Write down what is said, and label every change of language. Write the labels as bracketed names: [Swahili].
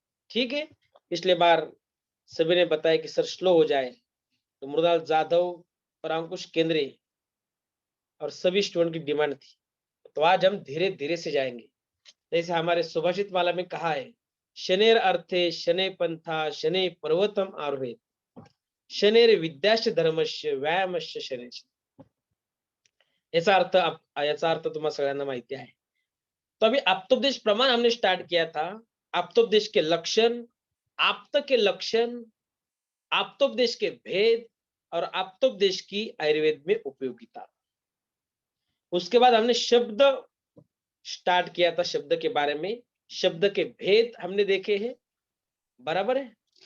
[Hindi] ठीक है, पिछले बार सभी ने बताया कि सर स्लो हो जाए, तो मृणाल जाधव और अंकुश केंद्रे और सभी स्टूडेंट की डिमांड थी. तो आज हम धीरे धीरे से जाएंगे. जैसे हमारे सुभाषित माला में कहा है, [Sanskrit] शनेर अर्थे शने पंथा शने पर्वतम आरोहे शनेर विद्याश्च धर्मस्य व्यायामस्य शनेश. [Marathi] याचा अर्थ तुम्हाला सगळ्यांना माहिती आहे. [Hindi] तो अभी आप्तोपदेश प्रमाण हमने स्टार्ट किया था. आप्तोपदेश के लक्षण, आप्त के लक्षण, आप्तोपदेश के भेद और आप्तोपदेश की आयुर्वेद में उपयोगिता. उसके बाद हमने शब्द स्टार्ट किया था. शब्द के बारे में, शब्द के भेद हमने देखे हैं, बराबर है.